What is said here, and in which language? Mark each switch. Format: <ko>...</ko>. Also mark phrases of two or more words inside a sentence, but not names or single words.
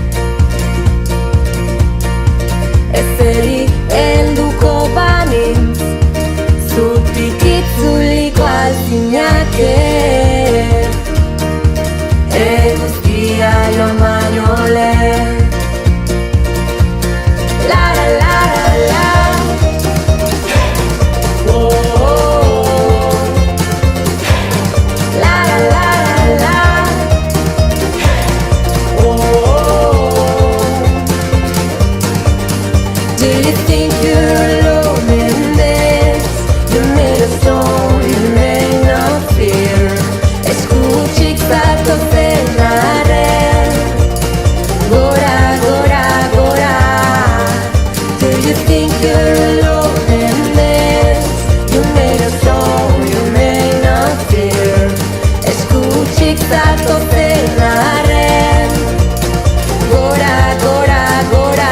<eu>Ezeri helduko banintz, zutik itzuliko alzinake, eguzkia joan baino lehen. La la la la la, oh, oh, oh. La la la la la, oh, oh, oh.</eu> <en>Do you think you're alone in this? You made a song, you may not fear.</en> <eu>Eskutsik zatozen arren, gora, gora, gora.</eu> <en>Do you think you're alone in this? You made a song, you may not fear.</en> <eu>Eskutsik zatozen arren, gora, gora, gora.</eu>